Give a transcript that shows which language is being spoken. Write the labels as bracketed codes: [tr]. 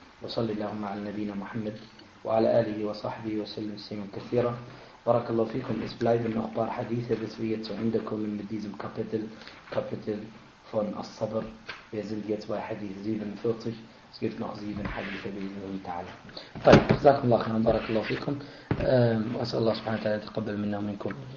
[ar] وصلي اللهم على نبينا محمد وعلى آله وصحبه وسلم تسليما كثيرا. بارك الله فيكم. [de] Es bleiben noch ein paar Hadithe, bis wir jetzt zu Ende kommen mit diesem Kapitel, Kapitel von As-Sabr. Wir sind jetzt bei Hadith 47. Es gibt noch 7 Hadithe, bei Ihnen und Ta'ala. [ar] طيب, جزاكم الله خيرا, بارك الله فيكم. أسأل الله سبحانه وتعالى يتقبل منا ومنكم.